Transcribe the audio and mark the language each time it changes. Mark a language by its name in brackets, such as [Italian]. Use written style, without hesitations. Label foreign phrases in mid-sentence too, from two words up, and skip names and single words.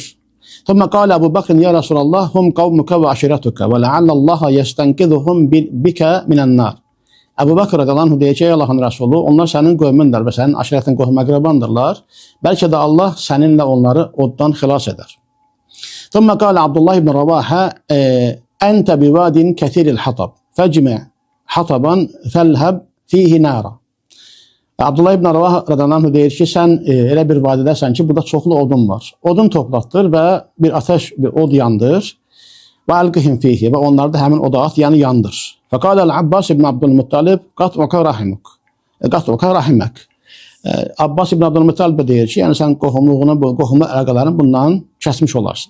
[Arabic] ثم قال أبو بكر يا رسول الله، هم قومك و عشيرتك و لعل الله يستنقذهم بك من النار. [Azerbaijani] Əbu Bakr [Arabic] رضي الله عنه [Azerbaijani] deyir ki, ey Allahın Rasulü, onlar sənin qövmündür və sənin aşirətin qohum əqrabandırlar. Bəlkə də Allah səninlə onları oddan xilas edər. [Arabic] ثم قال عبد الله بن رواحة، أنت بواد كثير الحطب، فاجمع حطبا فألهب فيه نارا. [Azerbaijani] Abdullah ibn Ravaha [Arabic] رضي الله عنه [Azerbaijani] deyir ki, sən elə bir vadidəsən ki, burada çoxlu odun var. Odun toplatdır və bir ateş, bir od yandır və [Arabic] ألقهم فيه [Azerbaijani] və onları da həmin oda at, yəni yandır. [Arabic] فقال العباس بن عبد المطلب قطعك رحمك. قطعك رحمك. [Azerbaijani] Abbas ibn Abdülmuttalib deyir ki, yəni sən qohumluğunu, qohumlu əlaqələrini bundan kəsmiş olarsın.